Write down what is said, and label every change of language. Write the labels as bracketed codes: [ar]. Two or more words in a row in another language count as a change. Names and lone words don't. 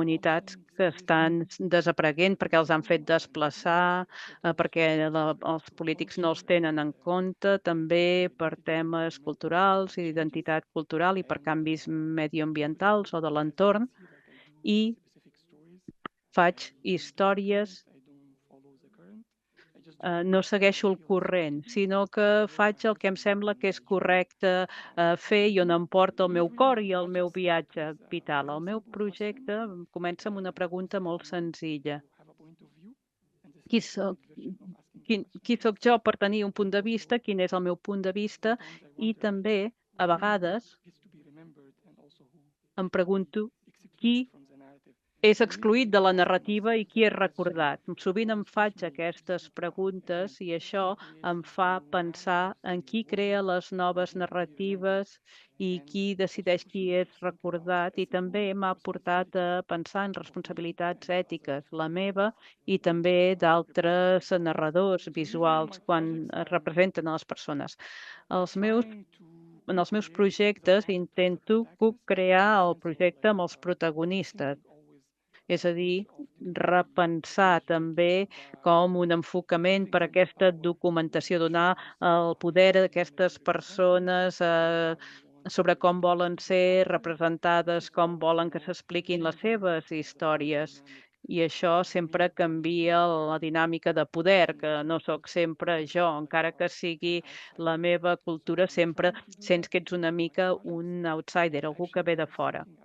[ca] comunitats [en] ongoing [ca] que [en] displacement [ca] estan desapareguent perquè els han fet desplaçar, perquè els [en] to [ca] polítics no els [en] culture [ca] tenen en compte, també per [en] identity [ca] temes [en] medical [ca] culturals i [en] changes. [ca] d'identitat cultural i per canvis mediambientals o de [en] As you [ca] l'entorn, [en] can see, like I do [ca] i [en] specific stories. [ca] faig [en] Usually [ca] històries. [en] I don't follow the current. I just do [ca] No [en] what [ca] segueixo [en] I [ca] el [en] feel is [ca] corrent, [en] right to do, [ca] sinó que faig el que em sembla que és correcte fer i on em porta el meu [en] Usually [ca] cor [en] my [ca] i el meu [en] projects start [ca] viatge [en] with a [ca] vital. El [en] very [ca] meu [en] simple question. [ca] projecte comença amb una pregunta molt [en] You [ca] senzilla. [en] have a point of view, and this is [ca] Qui [en] a [ca] sóc, [en] shortened version of asking the question. [ca] qui sóc jo per tenir un punt de vista, quin és el meu punt de vista, [en] Sometimes I [ca] i [en] wonder [ca] també, a [en] who [ca] vegades, [en] gets to be remembered and also who [ca] em pregunto qui [en] excluded from the narrative. [ca] és [en] For me, [ca] excluït de la [en] asking [ca] narrativa [en] myself [ca] i qui [en] that [ca] és [en] question [ca] recordat. Sovint em [en] always [ca] faig [en] keeps me [ca] aquestes [en] thinking [ca] preguntes [en] again, [ca] i això [en] who creates [ca] em [en] these [ca] fa [en] new [ca] pensar [en] narratives, [ca] en qui [en] what [ca] crea les noves [en] gets to be remembered, [ca] narratives i [en] and [ca] qui [en] also [ca] decideix qui [en] pushing me [ca] és [en] to think about [ca] recordat, i també [en] ethical [ca] m'ha portat a [en] responsibility [ca] pensar en [en] of me [ca] responsabilitats [en] and [ca] ètiques, [en] others [ca] la [en] who [ca] meva i també [en] represent [ca] d'altres [en] me. [ca] narradors [en] So usually visuals my [ca] quan [en] projects [ca] es representen a les persones. Els meus [en] trying to [ca] en els meus [en] co-create the [ca] projectes [en] plot plus the [ca] intento [en] protagonist [ca] co-crear [en] in the [ca] el [en] sense of [ca] projecte [en] like [ca] amb els protagonistes, [en] rethinking always [ca] és [en] the [ca] a dir, [en] approach of delivery, [ca] repensar també com un enfocament per a aquesta documentació, donar el poder a aquestes persones sobre com volen ser representades, com volen que s'expliquin les seves històries. I això sempre canvia la dinàmica de poder, que no sóc sempre jo, encara que sigui la meva cultura, sempre sents que ets una mica un outsider, algú que ve de fora.